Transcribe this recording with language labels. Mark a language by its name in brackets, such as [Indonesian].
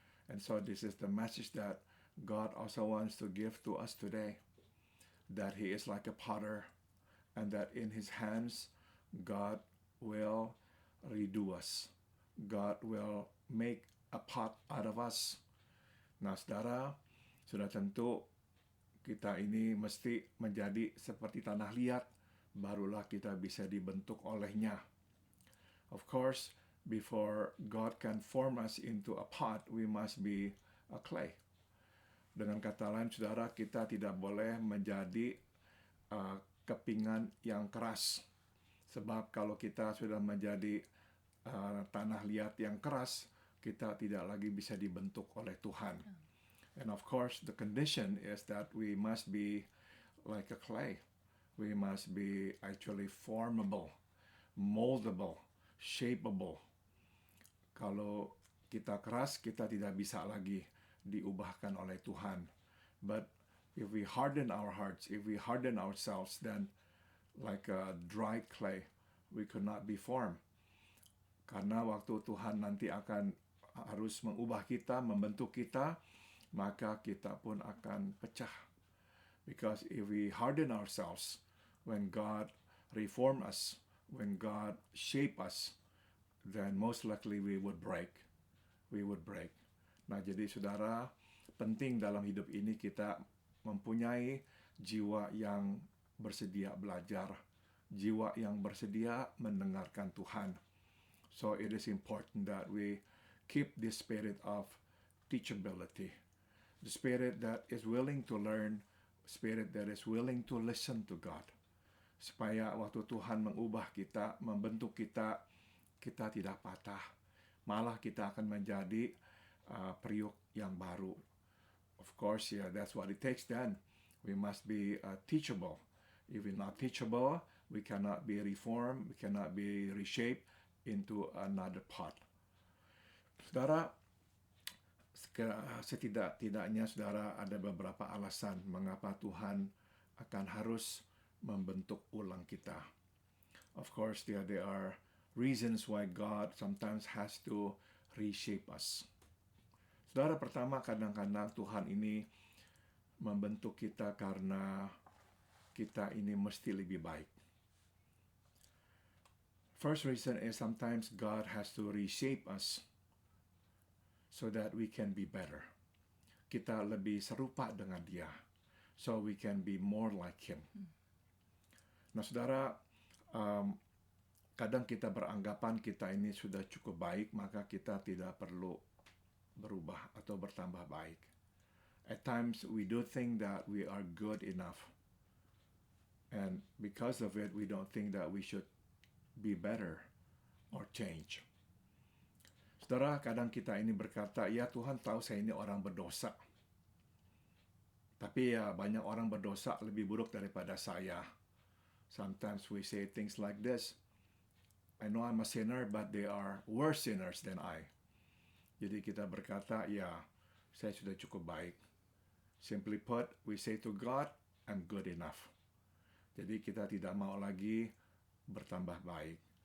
[English] And so this is the message that God also wants to give to us today, that he is like a potter, and that in his hands God will redo us. God will make a pot out of us. [Indonesian] Nah, saudara, sudah tentu kita ini mesti menjadi seperti tanah liat, barulah kita bisa dibentuk olehnya. [English] Of course, before God can form us into a pot, we must be a clay. [Indonesian] Dengan kata lain, saudara, kita tidak boleh menjadi kepingan yang keras. Sebab kalau kita sudah menjadi tanah liat yang keras, kita tidak lagi bisa dibentuk oleh Tuhan. [English] And of course, the condition is that we must be like a clay. We must be actually formable, moldable, shapeable. [Indonesian] Kalau kita keras, kita tidak bisa lagi diubahkan oleh Tuhan. [English] But if we harden our hearts, if we harden ourselves, then like a dry clay, we could not be formed. [Indonesian] Karena waktu Tuhan nanti akan harus mengubah kita, membentuk kita, maka kita pun akan pecah. [English] Because if we harden ourselves, when God reform us, when God shape us, then most likely we would break. We would break. [Indonesian] Nah, jadi saudara, penting dalam hidup ini kita mempunyai jiwa yang bersedia belajar, jiwa yang bersedia mendengarkan Tuhan. [English] So it is important that we keep this spirit of teachability, the spirit that is willing to learn, spirit that is willing to listen to God. [Indonesian] Supaya waktu Tuhan mengubah kita, membentuk kita, kita tidak patah. Malah kita akan menjadi periuk yang baru. [English] Of course, yeah, that's what it takes then. We must be teachable. If we're not teachable, we cannot be reformed, we cannot be reshaped into another pot. [Indonesian] Saudara, setidak-tidaknya saudara ada beberapa alasan mengapa Tuhan akan harus membentuk ulang kita. [English] Of course, there are reasons why God sometimes has to reshape us. [Indonesian] Saudara, pertama, kadang-kadang Tuhan ini membentuk kita karena kita ini mesti lebih baik. [English] First reason is sometimes God has to reshape us so that we can be better. [Indonesian] Kita lebih serupa dengan Dia, [English] so we can be more like Him. [Indonesian] Nah, saudara, kadang kita beranggapan kita ini sudah cukup baik, maka kita tidak perlu berubah atau bertambah baik. [English] At times, we do think that we are good enough. And because of it, we don't think that we should be better or change. [Indonesian] Saudara, kadang kita ini berkata, ya Tuhan tahu saya ini orang berdosa. Tapi ya banyak orang berdosa lebih buruk daripada saya. [English] Sometimes we say things like this, I know I'm a sinner, but they are worse sinners than I. [Indonesian] Jadi kita berkata, ya saya sudah cukup baik. [English] Simply put, we say to God, I'm good enough. [Indonesian] Jadi kita tidak mau lagi bertambah baik.